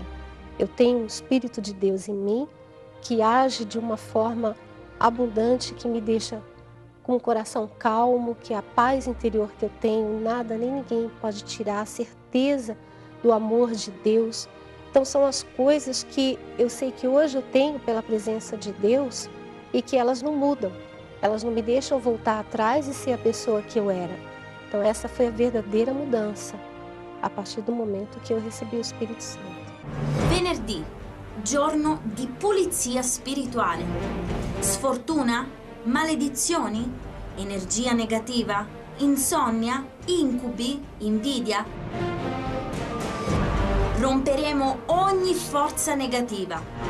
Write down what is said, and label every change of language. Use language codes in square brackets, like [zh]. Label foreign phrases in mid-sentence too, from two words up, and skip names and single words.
[pt] Eu tenho um Espírito de Deus em mim que age de uma forma abundante, que me deixa com o coração calmo, que a paz interior que eu tenho, nada nem ninguém pode tirar, a certeza do amor de Deus. Então são as coisas que eu sei que hoje eu tenho pela presença de Deus e que elas não mudam. Elas não me deixam voltar atrás e ser a pessoa que eu era. Então essa foi a verdadeira mudança, a partir do momento que eu recebi o Espírito Santo. [it] Venerdì, giorno di pulizia spirituale. Sfortuna? Maledizioni? Energia negativa? Insonnia? Incubi? Invidia? Romperemo ogni forza negativa.